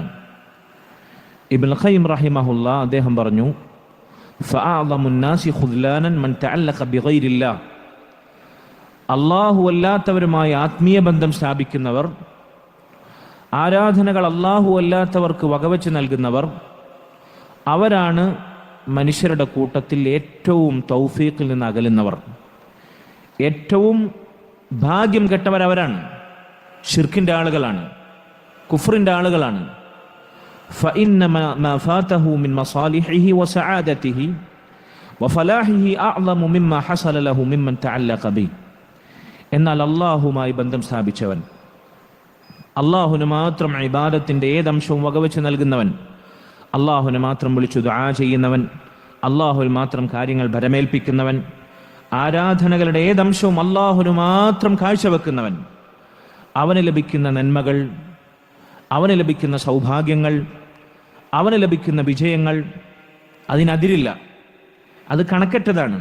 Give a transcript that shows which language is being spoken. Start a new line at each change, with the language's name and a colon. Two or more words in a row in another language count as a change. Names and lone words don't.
Malayalam: ഇബ്നുൽ ഖയ്യിം റഹിമഹുല്ലാ അദ്ദേഹം പറഞ്ഞു,
Arabic: فأعظم الناس خذلانا من تعلق بغير الله,
Malayalam: അള്ളാഹു അല്ലാത്തവരുമായി ആത്മീയ ബന്ധം സ്ഥാപിക്കുന്നവർ, ആരാധനകൾ അള്ളാഹു അല്ലാത്തവർക്ക് വകവെച്ച് നൽകുന്നവർ, അവരാണ് മനുഷ്യരുടെ കൂട്ടത്തിൽ ഏറ്റവും തൗഫീഖിൽ നിന്ന് അകലുന്നവർ. ഏറ്റവും ഭാഗ്യം കെട്ടവരവരാണ്. ശിർക്കിൻ്റെ ആളുകളാണ്, കുഫ്റിൻ്റെ ആളുകളാണ്.
Arabic: فإن ما فاته من مصالحه وسعادته وفلاحه أعظم مما حصل له ممن تعلق به.
Malayalam: എന്നാൽ അള്ളാഹുമായി ബന്ധം സ്ഥാപിച്ചവൻ, അള്ളാഹുവിന് മാത്രം ഇബാദത്തിൻ്റെ ഏതംശവും വകവെച്ച് നൽകുന്നവൻ, അള്ളാഹുവിനെ മാത്രം വിളിച്ചു ദുആ ചെയ്യുന്നവൻ, അള്ളാഹുവിൽ മാത്രം കാര്യങ്ങൾ ഭരമേൽപ്പിക്കുന്നവൻ, ആരാധനകളുടെ ഏതംശവും അള്ളാഹുവിന് മാത്രം കാഴ്ചവെക്കുന്നവൻ, അവന് ലഭിക്കുന്ന നന്മകൾ, അവന് ലഭിക്കുന്ന സൗഭാഗ്യങ്ങൾ, അവന് ലഭിക്കുന്ന വിജയങ്ങൾ അതിനതിരില്ല, അത് കണക്കറ്റതാണ്.